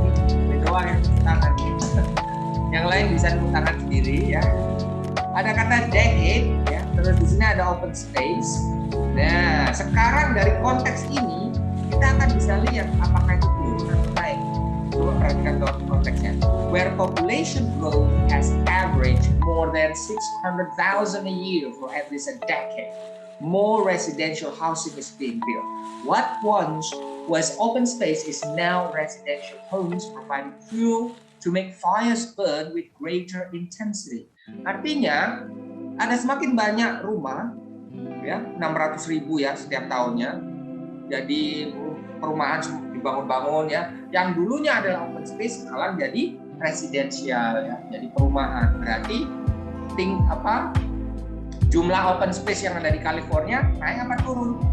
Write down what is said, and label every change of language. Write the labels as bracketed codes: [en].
[id] Ini doang yang tepuk tangan. Yang lain bisa tepuk tangan sendiri ya. Ada kata decade ya, terus di sini ada open space. Nah, sekarang dari konteks ini kita akan bisa lihat apakah itu turun atau naik. Coba perhatikan konteksnya. [en] Where population growth has averaged more than 600,000 a year for at least a decade. More residential housing is being built. What once was open space is now residential homes providing fuel to make fires burn with greater intensity. [id] Artinya, ada semakin banyak rumah, ya 600.000 ya setiap tahunnya. Jadi perumahan dibangun-bangun ya. Yang dulunya adalah open space sekarang jadi residensial ya, jadi perumahan. Berarti jumlah open space yang ada di California naik apa turun?